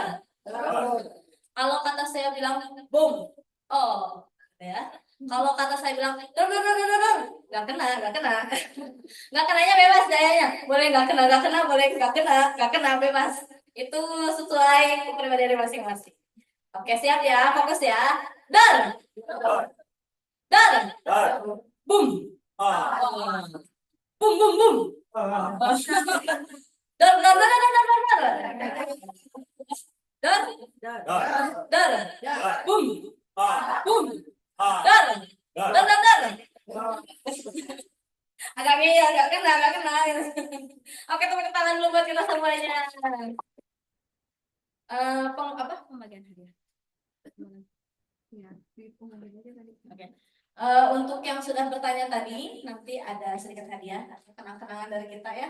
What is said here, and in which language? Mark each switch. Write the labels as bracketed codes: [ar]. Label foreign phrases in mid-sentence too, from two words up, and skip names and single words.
[id] Kalau kata saya bilang boom, oh, ya. Kalau kata saya bilang door, nggak kena, nggak kenanya bebas gayanya. Boleh nggak kena, boleh nggak kena bebas. Itu sesuai kepribadian masing-masing. Oke, siap ya, fokus ya. [nl] Door, door, boom, boom. Door, boom, door. [id] Agak kena. Oke, tepuk tangan dulu buat kita semuanya. Pembagian hadiah. Ya, oke. Untuk yang sudah bertanya tadi, nanti ada sedikit hadiah, kenang-kenangan dari kita ya.